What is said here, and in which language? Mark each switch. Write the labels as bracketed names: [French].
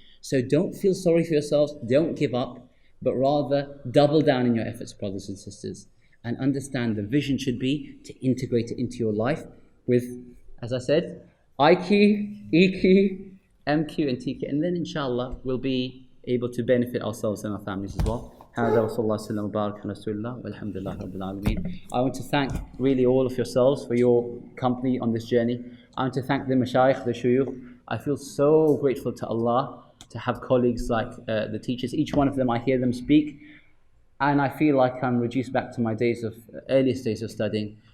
[English] So don't feel sorry for yourselves, don't give up, but rather double down in your efforts, brothers and sisters, and understand the vision should be to integrate it into your life with, as I said, IQ, EQ, MQ, and TQ, and then inshallah we'll be able to benefit ourselves and our families as well. [Arabic] هذا وصلى الله وسلم وبارك على رسول الله والحمد لله رب العالمين. [English] I want to thank really all of yourselves for your company on this journey. I want to thank the mashayikh, the shuyukh. I feel so grateful to Allah to have colleagues like the teachers. Each one of them, I hear them speak, and I feel like I'm reduced back to my earliest days of studying.